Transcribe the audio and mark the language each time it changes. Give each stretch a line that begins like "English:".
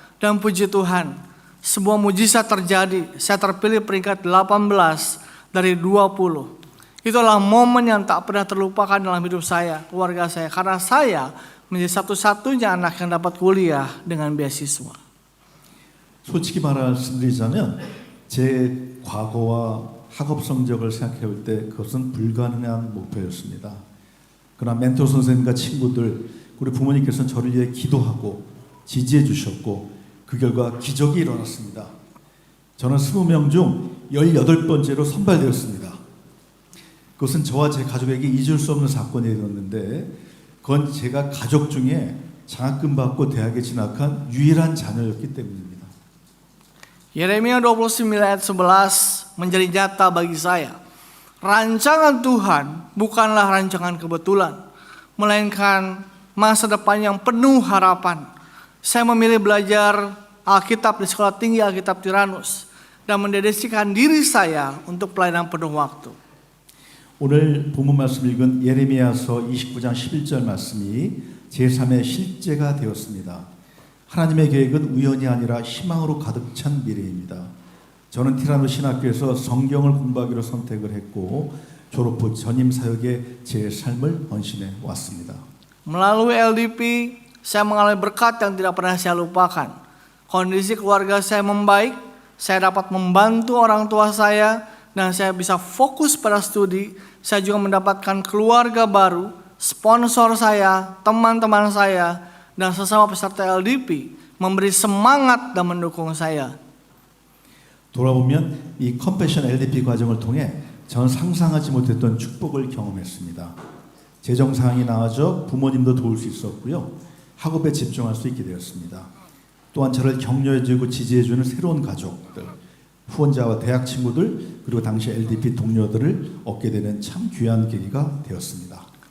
Indonesian: Dan puji Tuhan, sebuah mujizat terjadi. Saya terpilih peringkat 18 dari 20. Itulah momen yang tak pernah terlupakan dalam hidup saya, keluarga saya. Karena saya menjadi satu-satunya anak yang dapat kuliah dengan beasiswa.
Korean: 솔직히 말씀드리자면 제 과거와 학업 성적을 생각해 볼 때 그것은 불가능한 목표였습니다. 그러나 멘토 선생님과 친구들, 우리 부모님께서는 저를 위해 기도하고 지지해 주셨고 그 결과 기적이 일어났습니다. 저는 20명 중 18번째로 선발되었습니다. 그것은 저와 제 가족에게 잊을 수 없는 사건이 일어났는데 그건 제가 가족 중에 장학금 받고 대학에 진학한 유일한 자녀였기 때문입니다.
Indonesian: Yeremia 29 ayat 11 menjadi nyata bagi saya. Rancangan Tuhan bukanlah rancangan kebetulan, melainkan masa depan yang penuh harapan. Saya memilih belajar Alkitab di Sekolah Tinggi Alkitab Tiranus dan mendedikasikan diri saya untuk pelayanan penuh waktu.
Korean: 오늘 본문 말씀 읽은 예레미야서 29장 11절 말씀이 제 삶의 실제가 되었습니다. 하나님의 계획은 우연이 아니라 희망으로 가득 찬 미래입니다. 저는 티라노 신학교에서 성경을 공부하기로 선택을 했고 졸업 후 전임 사역에 제 삶을 헌신해 왔습니다.
Indonesian: Melalui LDP, saya mengalami berkat yang tidak pernah saya lupakan. Kondisi keluarga saya membaik, saya dapat membantu orang tua saya, dan saya bisa fokus pada studi. Saya juga mendapatkan keluarga baru, sponsor saya, teman-teman saya, dan sesama peserta LDP memberi semangat dan mendukung saya.
Korean: 돌아보면 이 컴패션 LDP 과정을 통해 전 상상하지 못했던 축복을 경험했습니다. 재정 상황이 나아져 부모님도 도울 수 있었고요. 학업에 집중할 수 있게 되었습니다. 또한 저를 격려해주고 지지해주는 새로운 가족들, 후원자와 대학 친구들, 그리고 당시 LDP 동료들을 얻게 되는 참 귀한 계기가 되었습니다.